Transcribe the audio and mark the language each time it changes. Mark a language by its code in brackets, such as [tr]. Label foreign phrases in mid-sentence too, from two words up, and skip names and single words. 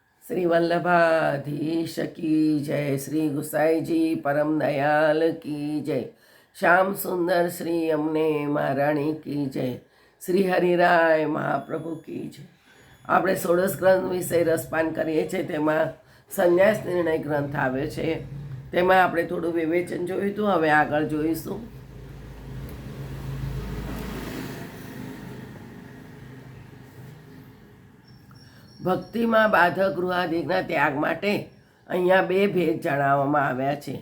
[hi] श्री वल्लभाधीश की जय। श्री गुसाई जी परम दयाल की जय। श्याम सुंदर श्री अमने महाराणी की जय। श्री हरिराय महाप्रभु की जय। [gu] આપણે 16 ગ્રંથ વિશે રસપાન કરીએ છીએ, તેમાં સંન્યાસ નિર્ણય ગ્રંથ આવે છે. તેમાં આપણે થોડું વિવેચન જોયું હતું, હવે આગળ જોઈશું. ભક્તિમાં બાધક ગૃહાદિકના ત્યાગ માટે અહીંયા બે ભેદ જણાવવામાં આવ્યા છે.